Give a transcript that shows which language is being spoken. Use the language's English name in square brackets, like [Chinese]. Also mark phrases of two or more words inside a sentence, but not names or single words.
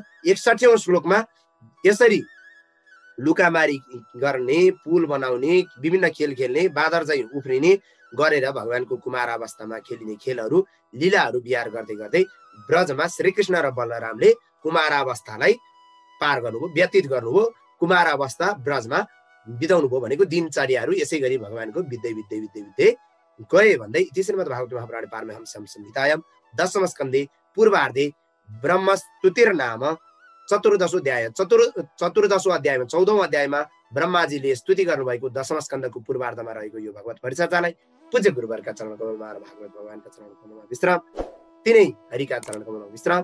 [Nepali] 61औं श्लोकमा यसरी लुकामारी गर्ने, पुल बनाउने, विभिन्न खेल खेल्ने, बाँदर चाहिँ उफ्रिने गरेर भगवानको कुमार अवस्थामा खेलिने खेलहरू, लीलाहरू बिहार गर्दै गर्दै ब्रजमा श्रीकृष्ण र बलरामले कुमार अवस्थालाई पार गर्नुभयो, व्यतीत गर्नुभयो। कुमार अवस्था ब्रजमा बिताउनु भयो भनेको दिनचर्याहरू यसै गरी भगवानको बित्दै बित्दै बित्दै बित्दै गए भन्दै [Sanskrit] इति श्रीमद्भागवत महापुराणे पारमहंस्यां संहितायां 10म स्कन्धे पूर्वार्धे ब्रह्मस्तुतिर्नाम [Nepali] 14औं अध्याय 14औं अध्यायमा 14औं अध्यायमा ब्रह्माजीले स्तुति गर्नुभएको 10म स्कन्धको पूर्वार्धमा रहेको यो भगवत परिचर्चालाई पूज्य गुरुवरका चरण कमलमा र भागवत भगवानका चरण कमलमा विश्राम, तिनै हरिका चरण कमलमा विश्राम।